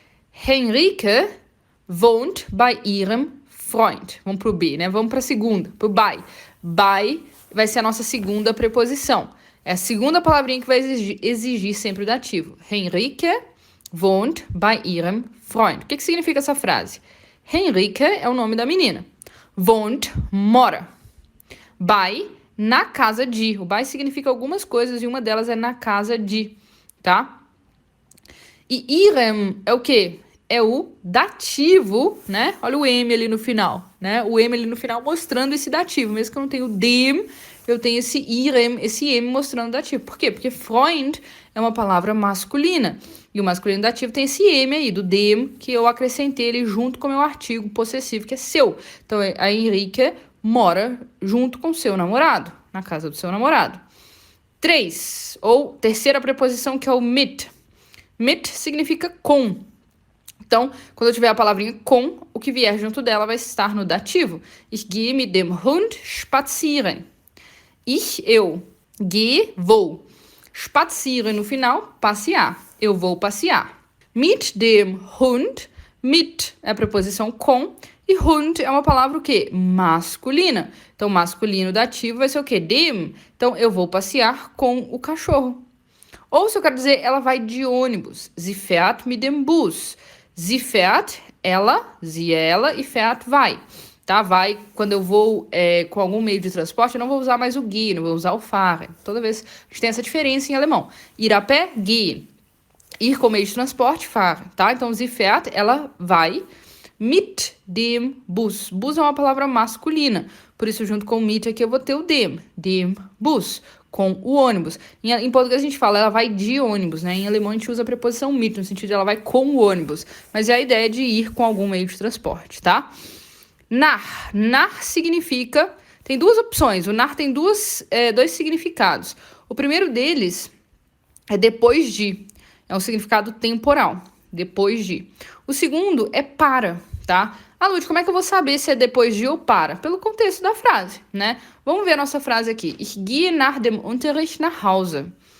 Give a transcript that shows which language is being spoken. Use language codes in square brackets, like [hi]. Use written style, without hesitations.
[de] Henrike wohnt bei ihrem Freund. [pt] Vamos para o B, né? Vamos para a segunda, para o bei. Bei vai ser a nossa segunda preposição. É a segunda palavrinha que vai exigir sempre o dativo. [de] Henrike wohnt bei ihrem Freund. [pt] O que significa essa frase? Henrike é o nome da menina. Wohnt, mora. Bei, na casa de. O bei significa algumas coisas e uma delas é na casa de, tá? E ihrem é o quê? É o dativo, né? Olha o M ali no final, né? O M ali no final mostrando esse dativo. Mesmo que eu não tenha o dem, eu tenho esse ihrem, esse M mostrando o dativo. Por quê? Porque Freund é uma palavra masculina. E o masculino dativo tem esse M aí, do dem, que eu acrescentei ele junto com o meu artigo possessivo, que é seu. Então, a Henrike mora junto com seu namorado, na casa do seu namorado. 3, ou terceira preposição, que é o mit. Mit significa com. Então, quando eu tiver a palavrinha com, o que vier junto dela vai estar no dativo. [de] Ich gehe mit dem Hund spazieren. [pt] Eu, gehe, vou. Spazieren no final, passear. Eu vou passear. Mit dem Hund, mit é a preposição com, e Hund é uma palavra o quê? Masculina. Então, masculino dativo vai ser o quê? Dem. Então, eu vou passear com o cachorro. Ou se eu quero dizer, ela vai de ônibus. [de] Sie fährt mit dem Bus. [pt] Sie fährt, ela, sie é ela, e fährt vai. Tá? Vai, quando eu vou com algum meio de transporte, eu não vou usar mais o gehen, eu vou usar o fahren. Toda vez a gente tem essa diferença em alemão. Ir a pé, gehen. Ir com meio de transporte, fahren. Tá? Então, sie fährt, ela vai. [de] mit dem Bus. [pt] Bus é uma palavra masculina, por isso junto com o mit aqui eu vou ter o dem Bus, com o ônibus. Em português a gente fala, ela vai de ônibus, né? Em alemão a gente usa a preposição mit, no sentido de ela vai com o ônibus, mas é a ideia de ir com algum meio de transporte, tá? Nach significa... Tem duas opções, o nach tem dois significados. O primeiro deles é depois de, é um significado temporal, depois de. O segundo é para, tá? Lud, como é que eu vou saber se é depois de ou para? Pelo contexto da frase, né? Vamos ver a nossa frase aqui. [de] Ich gehe nach dem Unterricht nach Hause.